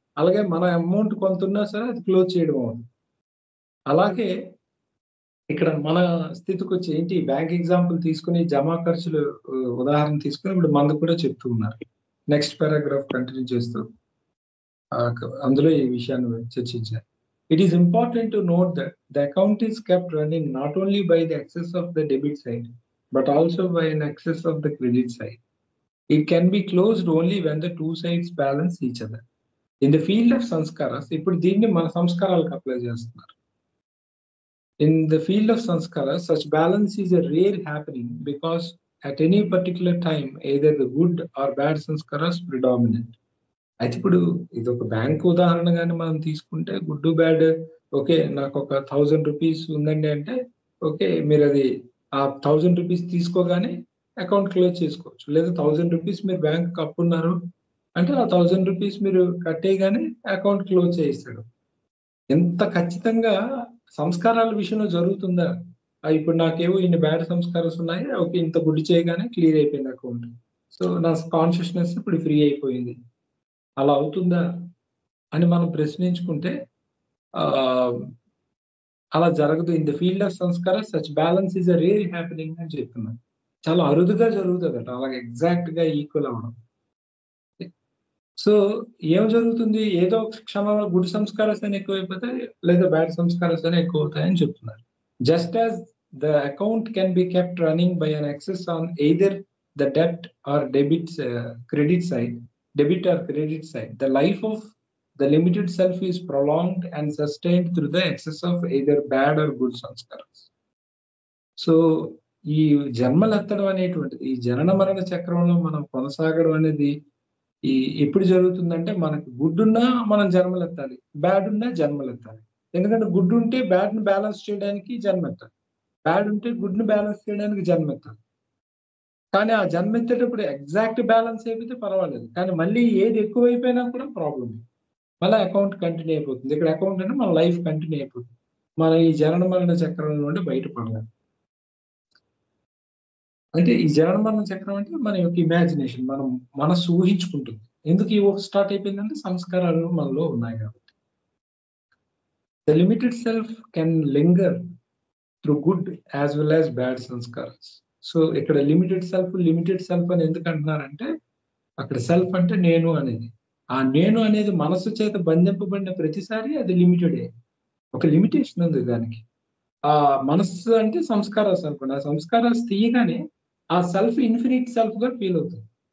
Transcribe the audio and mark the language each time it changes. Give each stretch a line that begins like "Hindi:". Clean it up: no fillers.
Telugu: అలాగే మన అమౌంట్ కొంతున్నా సరే అది క్లోజ్ చేయడం అవ్వదు. అలాగే ఇక్కడ మన స్థితికొచ్చి ఏంటి బ్యాంక్ ఎగ్జాంపుల్ తీసుకొని జమా ఖర్చులు ఉదాహరణ తీసుకొని ఇప్పుడు మనది కూడా చెప్తూ ఉన్నారు. నెక్స్ట్ పారాగ్రాఫ్ కంటిన్యూ చేస్తూ అందులో ఈ విషయాన్ని చర్చించారు.
English: It is important to note that the account is kept running not only by the access of the debit side, but also by an access of the credit side. It can be closed only when the two sides balance each other. In the field of sanskaras,
Telugu: ఇప్పుడు దీన్ని మన సంస్కారాలకు apply చేస్తున్నారు.
English: In the field of sanskaras, such balance is a rare happening because at any particular time, either the good or bad sanskaras predominate.
Telugu: అయితే ఇప్పుడు ఇదొక bank ఉదాహరణగానే మనం తీసుకుంటే good, bad okay. నాకొక ₹1000 ఉందండి అంటే, ఓకే. మీరది ఆ ₹1000 తీసుకోగానే అకౌంట్ క్లోజ్ చేసుకోవచ్చు. లేదా ₹1000 మీరు బ్యాంక్‌కి అప్పున్నారు అంటే, ఆ ₹1000 మీరు కట్టేయగానే అకౌంట్ క్లోజ్ చేసేస్తాడు. ఎంత ఖచ్చితంగా సంస్కారాల విషయంలో జరుగుతుందా? ఇప్పుడు నాకేవో ఇన్ని బ్యాడ్ సంస్కారాస్ ఉన్నాయి. ఓకే. ఇంత గుడ్ చేయగానే క్లియర్ అయిపోయింది అకౌంట్. సో, నా కాన్షియస్‌నెస్ ఇప్పుడు ఫ్రీ అయిపోయింది. అలా అవుతుందా? అని మనం ప్రశ్నించుకుంటే ఆహ్, అలా జరగదు.
English: in the field of sanskara such balance is a rare happening
Telugu: అని చెప్తున్నాను. చాలా అరుదుగా జరుగుతదట. అలాగ ఎగ్జాక్ట్‌గా ఈక్వల్ అవ్వడం. సో, ఏం జరుగుతుంది? ఏదో ఒక క్షణంలో గుడ్ సంస్కారాస్ అని ఎక్కువైపోతాయి. లేదా బ్యాడ్ సంస్కారాస్ అని ఎక్కువవుతాయని చెప్తున్నారు.
English: Just as the account can be kept running by an access on either the debt or credit side, debit or credit side. The life of the limited self is prolonged and sustained through the excess of either bad or good sanskaras.
Telugu: So ఈ జన్మలెత్తడం అనేటువంటిది, ఈ జనన మరణ చక్రంలో మనం కొనసాగడం అనేది ఎప్పుడు జరుగుతుందంటే, మనకు గుడ్ ఉన్నా మనం జన్మలెత్తాలి, బ్యాడ్ ఉన్నా జన్మలెత్తాలి. ఎందుకంటే గుడ్ ఉంటే బ్యాడ్ ని బ్యాలెన్స్ చేయడానికి జన్మెత్తాలి, బ్యాడ్ ఉంటే గుడ్ ని బ్యాలెన్స్ చేయడానికి జన్మెత్తాలి. కానీ ఆ జన్మెత్తేటప్పుడు ఎగ్జాక్ట్ బ్యాలెన్స్ అయిపోతే పర్వాలేదు, కానీ మళ్ళీ ఏది ఎక్కువైపోయినా కూడా ప్రాబ్లం. మళ్ళీ అకౌంట్ కంటిన్యూ అయిపోతుంది. ఇక్కడ అకౌంట్ అంటే మన లైఫ్ కంటిన్యూ అయిపోతుంది. మనం ఈ జనన మరణ చక్రం నుండి బయటపడలేం. అంటే ఈ జనన మరణ చక్రం అంటే మన యొక్క ఇమాజినేషన్, మనం మనసు ఊహించుకుంటుంది. ఎందుకు ఈ ఊహ స్టార్ట్ అయిపోయిందంటే సంస్కారాలు మనలో ఉన్నాయి కాబట్టి.
English: The limited self can linger through good as well as bad sanskaras.
Telugu: So ఇక్కడ లిమిటెడ్ సెల్ఫ్ అని ఎందుకు అంటున్నారంటే, అక్కడ సెల్ఫ్ అంటే నేను అనేది. ఆ నేను అనేది మనసు చేత బంధింపబడిన ప్రతిసారి అది లిమిటెడే. ఒక లిమిటేషన్ ఉంది దానికి. ఆ మనస్సు అంటే సంస్కారాస్ అనుకోండి. ఆ సంస్కారాస్ తీయగానే ఆ సెల్ఫ్ ఇన్ఫినిట్ సెల్ఫ్ గా ఫీల్ అవుతుంది.